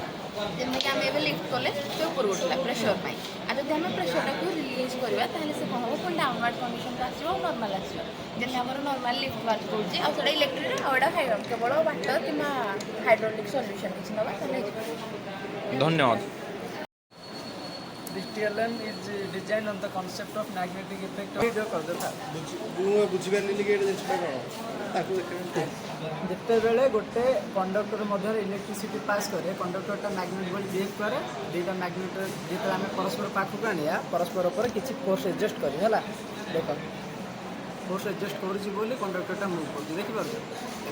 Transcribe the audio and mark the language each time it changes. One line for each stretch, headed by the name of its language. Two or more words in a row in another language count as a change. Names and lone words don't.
Odia: ଯେମିତିକି ଆମେ ଏବେ ଲିଫ୍ଟ କଲେ ସେ ଉପରକୁ ଉଠିଲା ପ୍ରେସର ପାଇଁ ଆଉ ଯଦି ଆମେ
English: pressureଟାକୁ release
Odia: କରିବା ତାହେଲେ ସେ କ'ଣ ହେବ ପୁଣି
English: downward conditionକୁ
Odia: ଆସିବ ଆଉ ନର୍ମାଲ୍ ଆସିବ ଯେମିତି ଆମର
English: normal lift work
Odia: କରୁଛି ଆଉ ସେଇଟା ଇଲେକ୍ଟ୍ରିରେ ଆଉ ଏଇଟା କେବଳ ୱାଟର କିମ୍ବା
English: hydraulic solution
Odia: କିଛି ନେବା ତାହେଲେ ହେଇଯିବ। ଧନ୍ୟବାଦ
English: This TLM is designed on the concept of magnetic effect of video କରିଦେବା
Odia: ବୁଝିପାରିଲି କି ଏଇଟା ଜିନିଷଟା କ'ଣ ତାକୁ ଯେତେବେଳେ ଗୋଟେ କଣ୍ଡକ୍ଟର ମଧ୍ୟରେ
English: electricity pass
Odia: କରେ କଣ୍ଡକ୍ଟରଟା ମ୍ୟାଗ୍ନେଟ୍ ଭଳି ବିହେଭ୍ କରେ ଦୁଇଟା ମ୍ୟାଗ୍ନେଟ୍ ଯେତେବେଳେ ଆମେ ପରସ୍ପର ପାଖକୁ ଆଣିବା ପରସ୍ପର ଉପରେ କିଛି
English: force adjust
Odia: କରିବ ହେଲା ଦେଖ
English: force adjust
Odia: କରୁଛି ବୋଲି
English: conductorଟା move
Odia: କରୁଛି ଦେଖିପାରୁଛ ଦେଖ